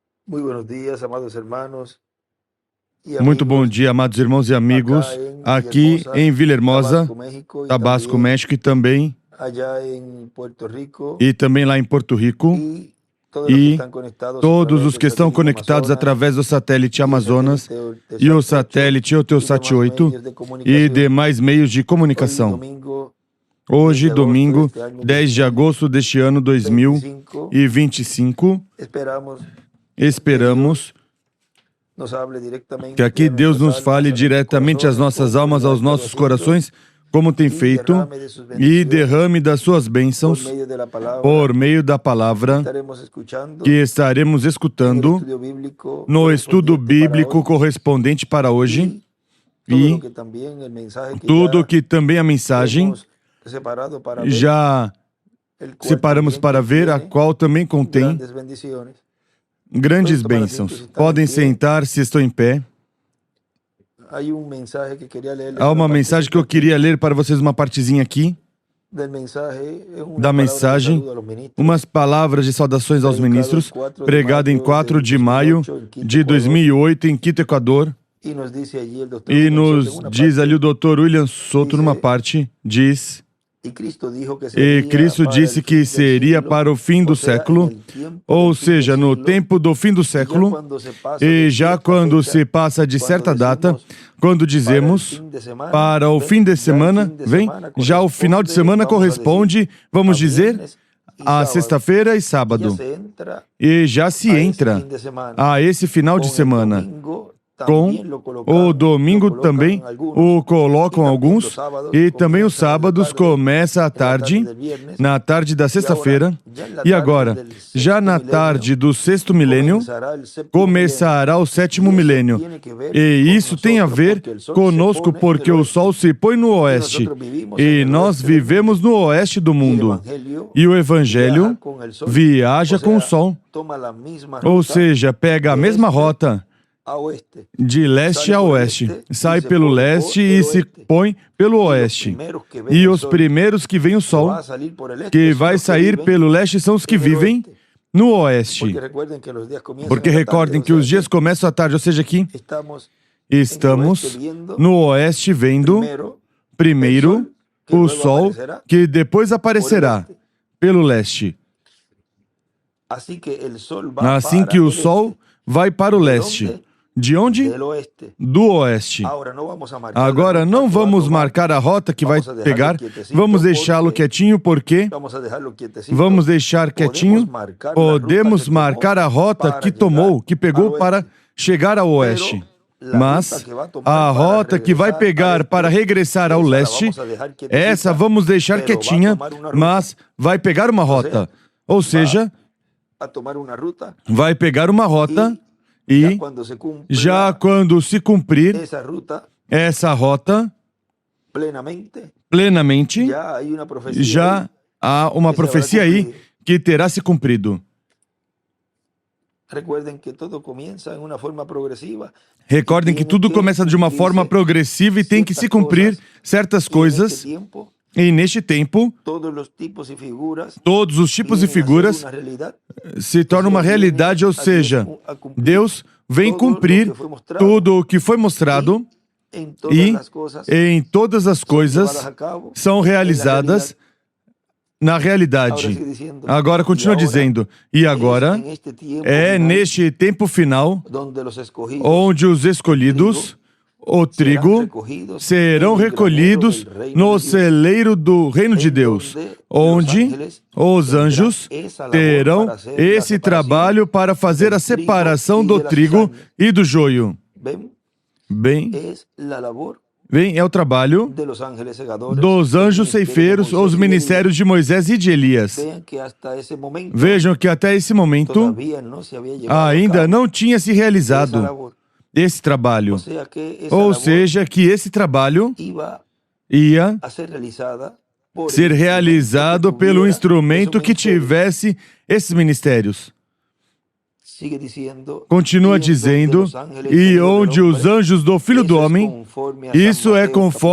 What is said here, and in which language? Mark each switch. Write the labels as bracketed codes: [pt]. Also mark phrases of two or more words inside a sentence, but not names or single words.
[es] Muy buenos días, amados hermanos y [pt] Muito bom [es] amigos, [pt] dia, amados irmãos e amigos, [es] acá en [pt] aqui em Villahermosa, [es] Tabasco, México, y [pt] Tabasco, [es] también [pt] México, [es] allá en Puerto Rico, [pt] e também lá em Porto Rico, [es] y todos los que [pt] e estão conectados a todos [es] través [pt] os [es] del [pt] que estão [es] satélite [pt] conectados [es] Amazonas, [pt] através do satélite [es] y el [pt] Amazonas [es] satélite [pt] e o [es] Eutelsat 8 [pt] satélite [es] y [pt] Eutelsat [es] demás [pt] 8 [es] medios de [pt] e [es] comunicación. [pt] demais meios de [es] Hoy [pt] comunicação. [es] domingo, 10 [pt] Hoje, [es] de agosto [pt] domingo, [es] deste año [pt] 10 de agosto deste ano [es] 2025, [pt] 2025, [es] esperamos [pt] esperamos [es] nos hable directamente [pt] que aqui a Deus [es] nuestras [pt] nos fale [es] almas, a nuestros [pt] diretamente às [es] corazones, [pt] nossas [es] como [pt] almas, [es] lo ha [pt] aos [es] estado [pt] nossos [es] haciendo, [pt] corações, como tem [es] y [pt] feito, [es] derrame de sus [pt] e [es] bendiciones [pt] derrame das suas [es] por [pt] bênçãos [es] medio de la palabra [pt] por meio da [es] que [pt] palavra [es] estaremos escuchando [pt] que estaremos [es] en el [pt] escutando [es] estudio bíblico [pt] no estudo [es] correspondiente para [pt] bíblico [es] hoy, [pt] correspondente para hoje [es] y todo lo [pt] e [es] que también el mensaje que [pt] tudo [es] ya [pt] que também a mensagem [es] hemos separado para ver, [pt] já [es] el cual [pt] separamos [es] también [pt] para ver, a [es] contiene [pt] qual também contém [es] grandes bendiciones. [pt] grandes [es] Pueden tomar asiento [pt] bênçãos. [es] si están en [pt] Podem [es] pie. [pt] sentar se estou em pé. [es] Hay un mensaje que quería leerles, [pt] Há [es] una [pt] uma mensagem que eu [es] partecita [pt] queria ler para vocês, uma partezinha aqui [es] del mensaje, es una [pt] da [es] palabra de [pt] mensagem, [es] saludo a los ministros, [pt] umas palavras de saudações aos [es] predicado el [pt] ministros, [es] 4 de [pt] pregado em [es] mayo [pt] 4 [es] del [pt] de maio [es] 2008 en Quito, [pt] de [es] Ecuador, [pt] 2008 em Quito, Equador. [es] y nos dice allí el doctor [pt] E [es] William Soto en [pt] nos [es] una [pt] diz ali o [es] parte, [pt] Dr. William Soto, numa [es] dice, [pt] parte, diz: [es] y Cristo dijo que [pt] E [es] sería [pt] Cristo [es] para [pt] disse [es] el [pt] que [es] fin del [pt] seria [es] siglo, [pt] para o fim do [es] o sea, en [pt] século, [es] el tiempo [pt] ou [es] del fin del [pt] seja, no [es] siglo, [pt] tempo do fim do [es] y ya [pt] século, [es] cuando se pasa [pt] e [es] de [pt] já [es] cierta [pt] quando [es] fecha, [pt] se passa de [es] cuando [pt] certa data, [es] decimos [pt] quando [es] para el [pt] dizemos [es] fin de semana, [pt] para o [es] ven, [pt] fim de [es] ya el [pt] semana, [es] fin de [pt] vem, [es] semana [pt] já o final de [es] corresponde, [pt] semana [es] vamos a decir, [pt] corresponde, vamos a dizer, [es] viernes y [pt] a [es] sábado, [pt] sexta-feira e [es] y ya [pt] sábado. [es] se entra [pt] E já se [es] a ese [pt] entra [es] fin de semana. [pt] a esse final de [es] Con el [pt] semana. [es] domingo [pt] Com [es] también lo [pt] o [es] colocan [pt] domingo também [es] algunos, [pt] o [es] y [pt] colocam [es] también los [pt] alguns, [es] sábados [pt] e também os [es] comienzan en la [pt] sábados [es] tarde, [pt] começa à [es] en la tarde [pt] tarde, [es] del viernes, [pt] na tarde da [es] y ahora [pt] sexta-feira, [es] ya en la [pt] e [es] tarde [pt] agora, [es] del [pt] já [es] sexto [pt] na [es] milenio [pt] tarde do sexto milênio, [es] comenzará el séptimo milenio. [pt] começará o sétimo [es] Y eso [pt] milênio. [es] tiene que ver [pt] E [es] con [pt] isso tem a [es] nosotros, [pt] ver [es] porque el sol se [pt] conosco, [es] pone en [pt] porque [es] el [pt] o [es] oeste, [pt] sol se põe no [es] y [pt] oeste, [es] nosotros vivimos en [pt] e [es] el [pt] nós [es] oeste del mundo, [pt] vivemos no oeste do [es] y el [pt] mundo. [es] evangelio [pt] E o Evangelho [es] viaja con el sol, [pt] viaja [es] o [pt] com o [es] sea, [pt] sol, [es] toma la misma [pt] ou [es] ruta [pt] seja, pega a [es] de [pt] mesma [es] este [pt] rota [es] a oeste, [pt] de leste [es] sale [pt] a [es] por el [pt] oeste, [es] este y [pt] sai [es] se [pt] pelo [es] pone [pt] leste [es] por [pt] e [es] el [pt] se [es] oeste. [pt] põe pelo [es] Y los [pt] oeste. [es] primeros que ven [pt] E [es] el [pt] os [es] sol [pt] primeiros que veem o [es] que [pt] sol, [es] va a salir por el este [pt] que [es] son [pt] vai [es] los que [pt] sair [es] viven [pt] pelo leste, são os que [es] en el [pt] vivem [es] oeste. [pt] no [es] Porque [pt] oeste. [es] recuerden que los días comienzan [pt] Porque [es] en la tarde, [pt] recordem [es] o [pt] que os [es] sea [pt] dias começam à tarde, ou seja, aqui [es] estamos en el oeste [pt] estamos [es] viendo [pt] no oeste vendo [es] primero el [pt] primeiro [es] sol que [pt] o [es] luego [pt] sol [es] aparecerá [pt] que depois [es] por el [pt] aparecerá [es] este. [pt] pelo leste. [es] Así que el sol va [pt] Assim [es] para [pt] que o [es] el [pt] sol [es] este. [pt] vai para o [es] ¿De [pt] leste. [es] dónde? [pt] De onde? [es] Del oeste. [pt] Do oeste. [es] Ahora no vamos a marcar la [pt] Agora [es] ruta [pt] não [es] que va a [pt] vamos [es] tomar, [pt] marcar a rota que vai [es] vamos a dejarlo [pt] pegar, [es] quietecito [pt] vamos deixá-lo [es] porque [pt] quietinho porque [es] vamos a dejarlo quietecito. [pt] vamos deixar [es] Podemos [pt] quietinho, [es] marcar la ruta [pt] podemos [es] que tomó [pt] marcar a rota [es] para [pt] que [es] llegar [pt] tomou, que [es] al [pt] pegou para [es] oeste, [pt] chegar ao oeste. [es] pero la ruta [pt] Mas [es] que va a tomar [pt] a [es] para [pt] rota que vai [es] regresar al [pt] pegar para [es] este, [pt] regressar ao [es] esa la [pt] leste, [es] vamos a dejar [pt] essa [es] quietecita, [pt] vamos deixar [es] pero va a [pt] quietinha, [es] tomar una ruta, [pt] mas vai pegar uma [es] o sea, [pt] rota. Ou [es] va [pt] seja, [es] a tomar una ruta [pt] vai pegar uma rota [es] y ya [pt] e [es] cuando se [pt] já [es] cumpla [pt] quando se cumprir [es] esa ruta [pt] essa rota [es] plenamente, [pt] plenamente, [es] ya hay una profecía [pt] já [es] ahí [pt] há uma [es] que se habrá [pt] profecia aí [es] cumplido. [pt] que terá se cumprido. [es] Recuerden que todo comienza en una forma progresiva y [pt] Recordem que [es] tiene [pt] tudo [es] que [pt] começa de uma forma [es] cumplirse [pt] progressiva e tem que se [es] ciertas [pt] cumprir [es] cosas, [pt] certas [es] y en este [pt] coisas. [es] tiempo [pt] E neste tempo, [es] todos los tipos y figuras [pt] todos os tipos e [es] vienen a ser [pt] figuras [es] una realidad, [pt] se [es] o [pt] tornam [es] sea, [pt] uma [es] viene [pt] realidade, ou [es] a Dios [pt] seja, [es] a cumplir [pt] Deus vem [es] todo lo [pt] cumprir [es] que fue mostrado [pt] tudo o que foi mostrado [es] y en todas [pt] e [es] las cosas [pt] em todas as [es] son llevadas [pt] coisas [es] a cabo [pt] são [es] en la [pt] realizadas [es] realidad. [pt] na [es] Ahora [pt] realidade. [es] sigue diciendo, [pt] Agora [es] y [pt] continua [es] ahora [pt] dizendo, e [es] es [pt] agora [es] en este tiempo [pt] é [es] final [pt] neste tempo final [es] donde los escogidos [pt] onde os escolhidos, o [es] serán [pt] trigo, [es] recogidos [pt] serão [es] en el granero [pt] recolhidos [es] del reino [pt] no [es] de Dios, [pt] celeiro do reino de [es] en [pt] Deus, [es] donde los [pt] onde [es] ángeles [pt] os [es] tendrán [pt] anjos [es] esa labor [pt] terão [es] para hacer la [pt] esse [es] separación [pt] trabalho para fazer a [es] del trigo [pt] separação [es] y [pt] do [es] de la [pt] trigo [es] cizaña. [pt] e do joio. [es] ¿Ven? [pt] Bem, [es] Es la labor [pt] é o trabalho [es] de los ángeles segadores, [pt] dos [es] el [pt] anjos [es] ministerio de [pt] ceifeiros, [es] Moisés [pt] os [es] y de Elías. [pt] ministérios de Moisés e de Elias. [es] Vean que hasta esse momento [pt] Vejam que até esse momento [es] todavía no se había llevado a [pt] ainda [es] cabo [pt] não tinha se [es] esa [pt] realizado [es] labor. [pt] esse trabalho. [es] O sea que esa [pt] Ou [es] labor [pt] seja, que esse trabalho [es] iba [pt] ia [es] a ser realizada por el [pt] ser [es] instrumento que [pt] realizado pelo [es] tuviera [pt] instrumento [es] esos [pt] que [es] ministerios. [pt] tivesse esses ministérios. [es] Sigue diciendo, [pt] Continua [es] y en donde [pt] dizendo, [es] los ángeles [pt] e [es] del Hijo del [pt] onde os [es] Hombre, [pt] anjos do Filho do [es] eso es [pt] Homem, [es] conforme a San [pt] isso é